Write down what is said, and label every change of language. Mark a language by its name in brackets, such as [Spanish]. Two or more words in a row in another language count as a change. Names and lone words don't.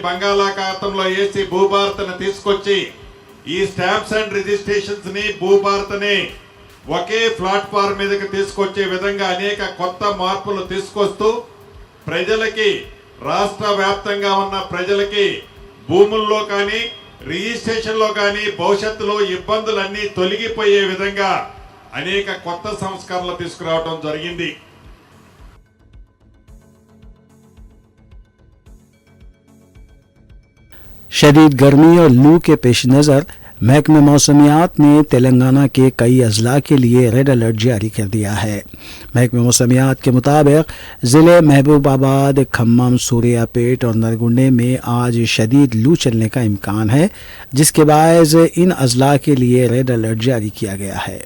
[Telugu] బంగాళాఖాతంలో వేసి భూభారతను తీసుకొచ్చి ఈ [English] stamps and registrations [Telugu] ని భూభారతని ఒకే ప్లాట్ఫామ్ మీదకి తీసుకొచ్చే విధంగా అనేక కొత్త మార్పులు తీసుకొస్తూ ప్రజలకి రాష్ట్ర వ్యాప్తంగా ఉన్న ప్రజలకి భూముల్లో కానీ రిజిస్ట్రేషన్లో కానీ భవిష్యత్తులో ఇబ్బందులన్నీ తొలగిపోయే విధంగా అనేక కొత్త సంస్కరణలు తీసుకురావడం జరిగింది। [Urdu] شدید گرمی اور لو کے پیش نظر محکمہ موسمیات نے تلنگانہ کے کئی اضلاع کے لیے [English] red alert [Urdu] جاری کر دیا ہے۔ محکمہ موسمیات کے مطابق ضلع محبوب آباد، کھمم، سوریا پیٹ اور نرگنڈے میں آج شدید لو چلنے کا امکان ہے، جس کے باعث ان اضلاع کے لیے [English] red alert [Urdu] جاری کیا گیا ہے۔